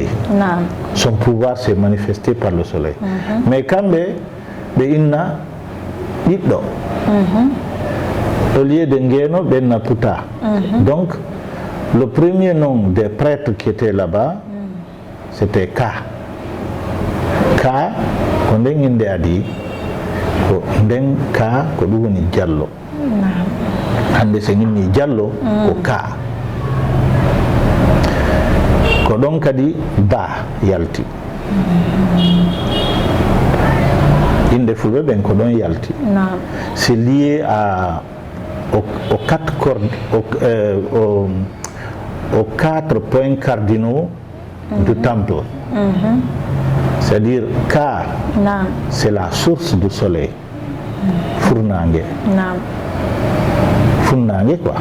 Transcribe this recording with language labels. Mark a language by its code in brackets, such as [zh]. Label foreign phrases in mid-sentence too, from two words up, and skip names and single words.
[fr] Son pouvoir s'est manifesté par le soleil. Mais quand Inna, Iddo, au lieu de Ngeno, Benna Puta. Donc le premier nom des prêtres qui étaient là-bas, c'était Ka. [ff] Ka, ko nden inde adi ko nden ka ko ɗum woni Diallo. Hande so inni Diallo ko Ka. Ko ɗon kadi Ba yalti. Inde fulɓe ɓen ko ɗon yalti. [fr] C'est lié aux quatre points cardinaux du temple. C'est-à-dire Ka, c'est la source du soleil. Furnange. Furnange quoi.